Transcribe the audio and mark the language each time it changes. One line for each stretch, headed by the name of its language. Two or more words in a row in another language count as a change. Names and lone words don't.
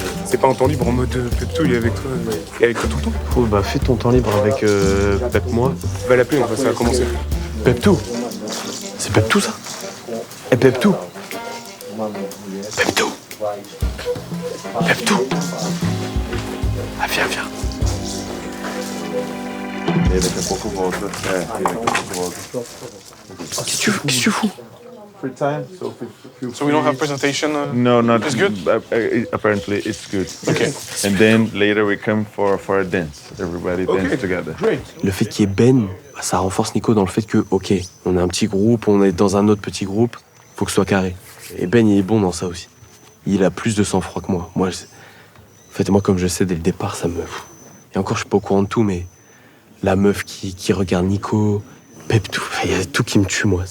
French: C'est pas un temps libre en mode Pepto, il est avec toi tout le temps. Cool, bah fais ton temps libre avec Pep moi. Va l'appeler, ça va commencer. Pepto. C'est Pepto, ça? Eh, Pepto. Pepto. Pepto. Ah, viens.
Portuguese: Daqui a pouco volta. Daqui a pouco volta.
French: Qu'est-ce que tu fous?
English: Free time, so So we don't have presentation. No, not It's good. Apparently, it's good. Okay. And then later we come for a dance. Everybody dance together. Great.
French: Le fait qu'il y ait Ben, ça renforce Nico dans le fait que, ok, on est un petit groupe, on est dans un autre petit groupe, faut que ce soit carré. Et Ben, il est bon dans ça aussi. Il a plus de sang-froid que moi. En fait, moi, comme je sais dès le départ, ça me... Et encore, je suis pas au courant de tout, mais la meuf qui regarde Nico, Pep, tout, il y a tout qui me tue, moi.